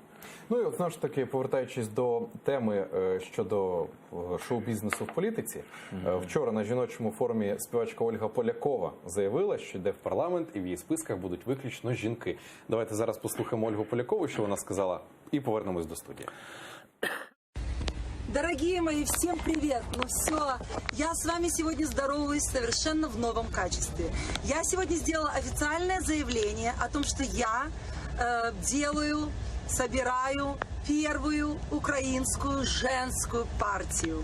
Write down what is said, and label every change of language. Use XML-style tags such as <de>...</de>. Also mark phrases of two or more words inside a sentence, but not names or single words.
<uk>Ну і от знову ж таки, повертаючись до теми щодо шоу-бізнесу в політиці, вчора на жіночому форумі співачка Ольга Полякова заявила, що йде в парламент і в її списках будуть виключно жінки. Давайте зараз послухаємо Ольгу Полякову, що вона сказала, і повернемось до студії.</uk> <ru>Дорогие мои, всем привет! Ну все, я с вами сегодня здороваюсь совершенно в новом качестве. Я сегодня сделала официальное заявление о том, что я собираю первую украинскую женскую партию.</ru>